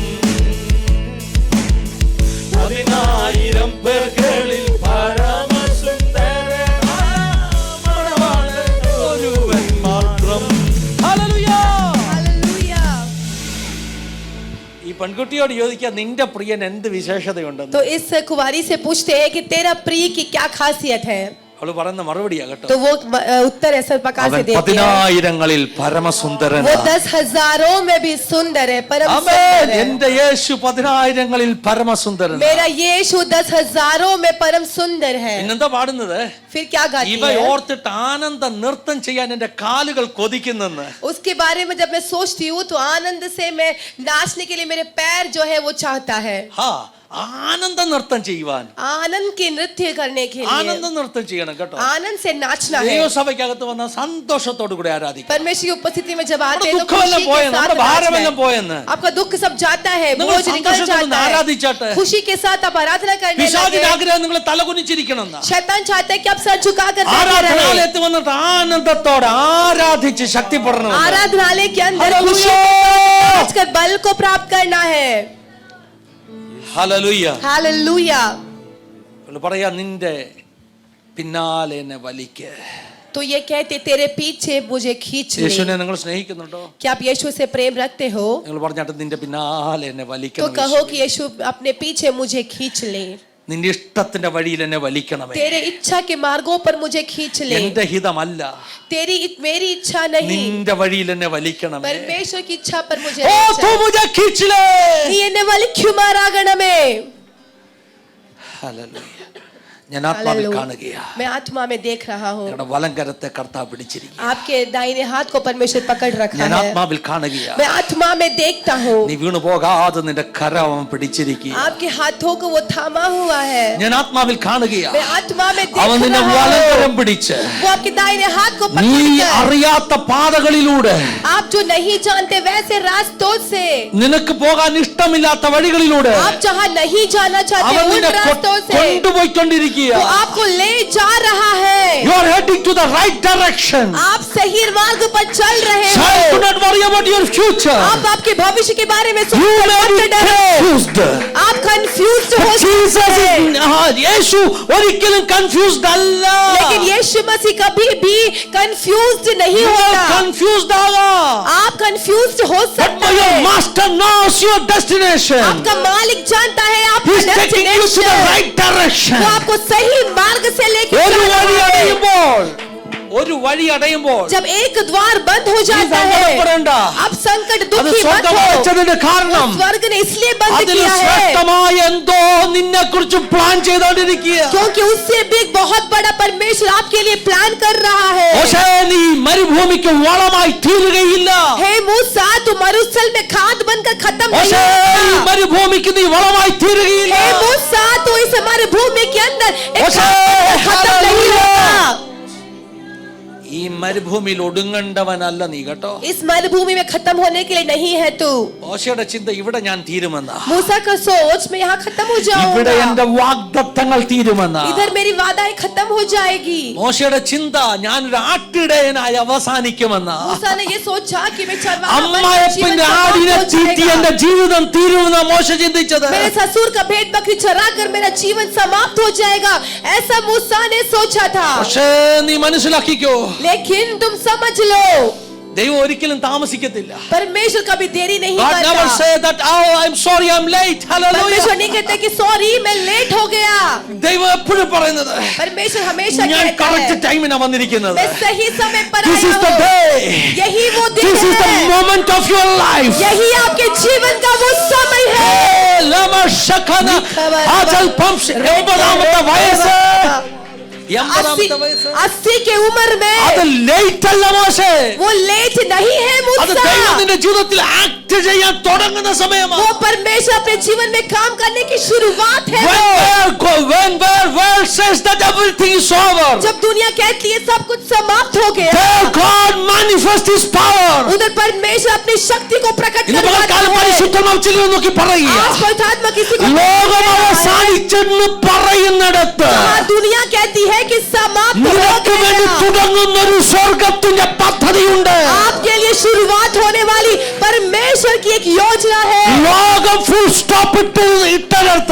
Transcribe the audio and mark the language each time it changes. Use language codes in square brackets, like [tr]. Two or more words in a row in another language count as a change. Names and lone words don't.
[ml] 10,000 പേർകളിൽ പരമസുന്ദരനായ മണവാളൻ ഒരുവൻ മാത്രം. ഹല്ലേലൂയ. [hi] हालेलुया। [ml] ഈ പെൺകുട്ടിയോട് ചോദിക്കാം, നിന്റെ പ്രിയൻ എന്ത് വിശേഷതയുണ്ടെന്ന്. [hi] तो इस कुंवारी से पूछते हैं कि तेरा प्रिय की क्या खासियत है। [ml] അവള് പറയുന്ന മറുപടിയാ കേട്ടോ. [hi] तो वो उत्तर ऐसा प्रकार से देती है, [ml] 10,000 പരമസുന്ദരൻ. [hi] वो 10,000 में भी सुंदर है, परम सुंदर है। [ml] എന്റെ യേശു 10,000 പരമസുന്ദരൻ. [hi] मेरा यीशु 10,000 में परम सुंदर है। [ml] പിന്നെന്താ പാടുന്നത്? [hi] फिर क्या गाती [ml] ഇവ [hi] है? [ml] ഓർത്തിട്ട് ആനന്ദ നൃത്തം ചെയ്യാൻ എന്റെ കാലുകൾ കൊതിക്കുന്നെന്ന്. [hi] उसके बारे में जब मैं सोचती हूँ तो आनंद से मैं नाचने के लिए मेरे पैर जो है वो चाहता है, [ml] ആനന്ദ നൃത്തം ചെയ്യുവാൻ, [hi] आनंद की नृत्य करने के [ml] ആനന്ദ [hi] लिए, [ml] നൃത്തം ചെയ്യണം കേട്ടോ. [hi] आनंद से नाचना है। [ml] ദൈവസഭയ്ക്കകത്ത് വന്ന സന്തോഷത്തോടു കൂടി ആരാധിക്കണം. [hi] परमेश्वर की उपस्थिति में जब आते हैं तो [ml] ദുഃഖമെല്ലാം [hi] खुशी के [ml] പോയെന്ന്, [hi] साथ [ml] നമ്മുടെ ഭാരമെല്ലാം [hi] नाचना है। [ml] പോയെന്ന്. [hi] आपका दुख सब जाता है, [ml] നിങ്ങൾ [hi] बोझ निकल [ml] സന്തോഷത്തോടെ [hi] जाता [ml] ആരാധിച്ചാട്ടെ. [hi] है, खुशी के साथ आप आराधना करने [ml] പിശാചിന്റെ [hi] लगे। [ml] ആഗ്രഹം നിങ്ങൾ തലകുനിച്ചിരിക്കണം. [hi] शैतान चाहता है कि आप सर झुकाकर बैठे रहे। [ml] ആരാധനാലയത്തിൽ വന്നിട്ട് ആനന്ദത്തോടെ ആരാധിച്ച് ശക്തിപ്പെടണം. [hi] आराधनालय के अंदर खुशी कर बल को प्राप्त करना है। [ml] ഹല്ലേലൂയ. [hi] हालेलुया। [ml] പറയാ, നിന്റെ പിന്നാലെ എന്നെ വലിക്ക്. [hi] तो ये कहते तेरे पीछे मुझे खींच ले। [ml] യേശുവിനെ നിങ്ങൾ സ്നേഹിക്കുന്നുണ്ടോ? [hi] क्या आप यीशु से प्रेम रखते हो? [ml] നിങ്ങൾ പറഞ്ഞാട്ട് നിന്റെ പിന്നാലെ എന്നെ [hi] तो [ml] വലിക്കണം. [hi] कहो कि यीशु अपने पीछे मुझे खींच ले, [ml] നിന്റെ ഇഷ്ടത്തിന്റെ വഴിയിൽ എന്നെ വലിക്കണമേ. [hi] तेरे इच्छा के मार्गों पर मुझे खींच ले। [ml] എന്റെ ഹിതമല്ല, [hi] मेरी इच्छा नहीं, [ml] നിന്റെ വഴിയിൽ എന്നെ വലിക്കണമേ. [hi] परमेश्वर की इच्छा पर मुझे ओ तू मुझे खींच ले. [ml] നീ എന്നെ വലിക്കുമാറാകണമേ। ഹല്ലേലൂയ. ഞാൻ ആത്മാവിൽ കാണുകയാ. [hi] मैं आत्मा में देख रहा हूँ, [ml] നിങ്ങളുടെ വലങ്കരത്തെ കർത്താവ് പിടിച്ചിരിക്കുക. [hi] आपके दाहिने हाथ को परमेश्वर पकड़ रखा [ml] ഞാൻ [hi] है। [ml] ആത്മാവിൽ കാണുകയാ. [hi] मैं आत्मा में देखता हूँ, [ml] നീ വീണു പോകാതെ നിന്റെ കരം അവൻ പിടിച്ചിരിക്കുക. [hi] आपके हाथों को वो थामा हुआ है। [ml] ഞാൻ ആത്മാവിൽ കാണുകയാ. [hi] मैं आत्मा में [ml] അവൻ [hi] देख [ml] നിന്നെ [hi] रहा [ml] വലങ്കരം [hi] हूँ, [ml] പിടിച്ച് [hi] वो आपके दाहिने हाथ को [ml] നീ [hi] पकड़कर [ml] അറിയാത്ത പാതകളിലൂടെ, [hi] आप जो नहीं जानते वैसे रास्तों से, [ml] നിനക്ക് പോകാൻ ഇഷ്ടമില്ലാത്ത വഴികളിലൂടെ [hi] आप जहाँ नहीं जाना चाहते [ml] അവൻ [hi] उन [ml] നിന്നെ [hi] रास्तों से [ml] കൊണ്ടുപോയിക്കൊണ്ടിരിക്കുക. [hi] वो आपको ले जा रहा है। [en] You are heading to the right direction. [hi] आप सही मार्ग पर चल रहे [en] Child, do [hi] हो। [en] not worry about your future. [hi] आप आपके भविष्य के बारे में [en] You [hi] सोचकर [en] may [hi] मत [en] be [hi] डरो। [en] confused. [hi] आप कंफ्यूज हो [en] Jesus [hi] सकते हैं, [ml] യേശു ഒരിക്കലും confused അല്ല. [hi] लेकिन यीशु मसीह कभी भी कंफ्यूज नहीं होता। [ml] confused ആകാം. [hi] आप कंफ्यूज हो [en] But [hi] सकते [en] your [hi] हैं, [en] master knows your destination. [hi] आपका मालिक जानता है [en] He [hi] आपका [en] is taking you to the destination, right direction. [hi] वो आपको सही मार्ग से लेके [ml] ഒരു [hi] जा [ml] വഴി [hi] रहा है। [ml] അടയുമ്പോൾ, ഒരു വഴി അടയുമ്പോൾ [hi] जब एक द्वार बंद हो जाता है, [ml] സങ്കടപ്പെടേണ്ട. [hi] अब संकट [ml] അത് [hi] दुखी मत [ml] സ്വർഗ്ഗം [hi] हो। [ml] അടച്ചതിന്റെ കാരണം [hi] स्वर्ग ने इसलिए बंद [ml] അതിൽ [hi] किया है [ml] ശ്രേഷ്ഠമായ എന്തോ നിന്നെ കുറിച്ച് പ്ലാൻ ചെയ്തോണ്ടിരിക്കുക. [hi] क्योंकि उससे भी एक बहुत बड़ा परमेश्वर आपके लिए प्लान कर रहा है। [ml] പക്ഷേ നീ മരുഭൂമിക്ക് വളമായി തീരുകയില്ല. [hi] हे मूसा, तू मरुस्थल में खाद बनकर खत्म नहीं [ml] പക്ഷേ ഈ [hi] होगा। [ml] മരുഭൂമിക്ക് നീ വളമായി തീരുകയില്ല. [hi] हे मूसा, तू इस मरुभूमि के अंदर एक [ml] പക്ഷേ [hi] खत्म नहीं होगा। [ml] ഈ മരുഭൂമിയിൽ ഒടുങ്ങേണ്ടവനല്ല നീ കേട്ടോ. [hi] इस मरुभूमि में खत्म होने के लिए नहीं है तू। [ml] മോശയുടെ ചിന്ത ഇവിടെ ഞാൻ തീരുമെന്ന, [hi] मूसा का सोच मैं यहाँ खत्म हो [ml] ഇവിടെ [hi] जाऊंगा, [ml] എന്റെ വാഗ്ദത്തങ്ങൾ തീരുമെന്ന. [hi] इधर मेरी वादाएं खत्म हो जाएगी। [ml] മോശയുടെ ചിന്ത ഞാനൊരു ആട്ടിടയനായി അവസാനിക്കുമെന്ന. [hi] मूसा ने ये सोचा कि मैं चरवाहा बनकर जीवन [ml] അമ്മായപ്പന്റെ ആടിനെ [hi] समाप्त हो [ml] തീറ്റി [hi] जाएगा। [ml] എന്റെ ജീവിതം തീരുമെന്ന മോശ ചിന്തിച്ചത്. [hi] मेरे ससुर का भेड़ बकरी चरा कर मेरा जीवन समाप्त हो जाएगा, ऐसा मूसा ने सोचा था। [ml] പക്ഷേ നീ മനസ്സിലാക്കിക്കോ, [hi] लेकिन तुम समझ लो, [ml] ദൈവം ഒരിക്കലും താമസിക്കത്തില്ല. [hi] परमेश्वर कभी देरी नहीं [en] God never [hi] करता. [en] say that, oh, I'm sorry, I'm late. [hi] परमेश्वर [en] Hallelujah. [hi] नहीं कहते कि सॉरी मैं लेट हो गया. [ml] ദൈവം എപ്പോഴും പറയുന്നത്, [hi] परमेश्वर हमेशा [ml] ഞാൻ [hi] कहता [ml] കറക്റ്റ് [hi] है [ml] ടൈമിനാ വന്നിരിക്കുന്നത്. [hi] मैं सही समय पर [en] This is [hi] आया [en] the [hi] हूँ. [en] day. [hi] यही वो दिन [en] This is the [hi] है. [en] moment of your life. [hi] यही आपके जीवन का वो समय है. [ml] ലമ ശഖന അൽപ്പം 80ാമത്തെ വയസ്സ് [hi] 80 के उम्र में [ml] അത് ലേറ്റ് അല്ല മോശെ. [hi] वो लेट नहीं है [ml] അത് [hi] मूसा. [ml] ദൈവം നിന്റെ ജീവിതത്തിൽ ആക്ട് ചെയ്യാൻ തുടങ്ങുന്ന സമയമാണ്. [hi] वो परमेश्वर अपने जीवन में काम करने की शुरुआत है. [en] When world says that everything is over, [hi] जब दुनिया कहती है सब कुछ समाप्त हो गया, [en] there God manifest his power. [hi] उधर परमेश्वर अपनी शक्ति को प्रकट [ml] ഇന്ന് [hi] करवाता [ml] പകൽക്കാലം [hi] है. [ml] പരിശുദ്ധനാമ ചിലർ നോക്കി പറയുക, [hi] आज पवित्रात्मा किसी को [ml] ലോകം അവസാനിച്ചെന്ന് പറയുന്നിടത്ത് [hi] जहाँ दुनिया कहती है कि समाप्त हो [ml] നിനക്ക് വേണ്ടി [hi] गया, [ml] തുടങ്ങുന്ന ഒരു സ്വർഗത്തിന്റെ പദ്ധതിയുണ്ട്. [hi] आपके लिए शुरुआत होने वाली परमेश्वर की एक योजना है. [ml] ലോകം [en] full stop [ml] ഇട്ടടുത്ത്